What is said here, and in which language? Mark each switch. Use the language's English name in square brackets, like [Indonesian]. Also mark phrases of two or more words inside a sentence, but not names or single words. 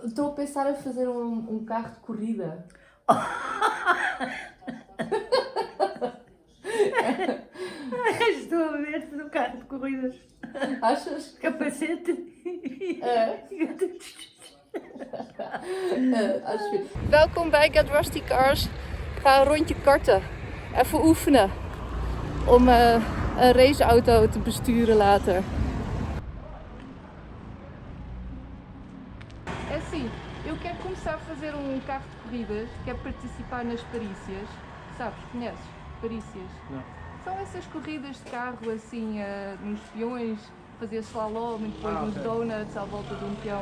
[Portuguese] Estou a pensar em fazer um carro de corrida. Estou a ver-te no carro de corridas. Achas? Capacete. Acho que... [Dutch] Welkom bij Get Rusty Cars. Ik ga een rondje karten. Even oefenen. Om een raceauto te besturen later. [Portuguese] É assim, eu quero começar a fazer carro de corridas. Quero participar nas Parícias. Sabes, conheces? Parícias? Não. São essas corridas de carro assim, nos peões, fazer slalom e depois nos donuts à volta de um peão.